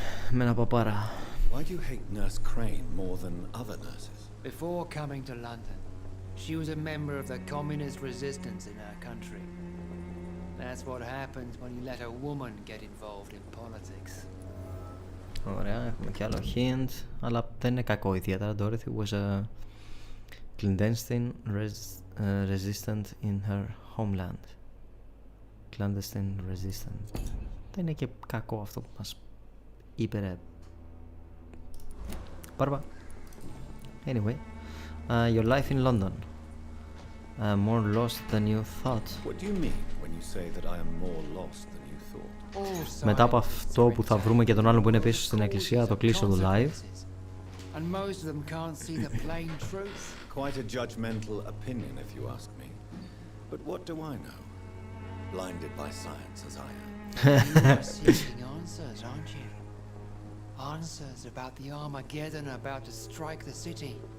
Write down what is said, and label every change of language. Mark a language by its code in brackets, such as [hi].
[el] Με ένα παπάρα. [en] Why do you hate Nurse Crane more than other nurses? Before coming to London, she was a member of the communist resistance in our country. That's what happens when you let a woman get involved in politics. [el] Ωραία, έχουμε κι άλλο hint, αλλά δεν είναι κακό ιδιαίτερα. [en] Dorothy was a clandestine resistant in her homeland. Clandestine resistant. [el] Δεν είναι και κακό αυτό που μας είπε ρε Μπάρμπα. [en] Anyway, your life in London. More lost than you thought. What do you mean when you say that I am more lost than you thought? [el] Μετά από αυτό που θα βρούμε και τον άλλον που είναι πίσω στην εκκλησία, το κλείσω το live. [en] And most of them can't see the plain truth. Quite a judgmental opinion if you ask me. But what do I know? Blinded by science as I am. You are seeking answers, aren't you? Answers about the Armageddon about to strike the city.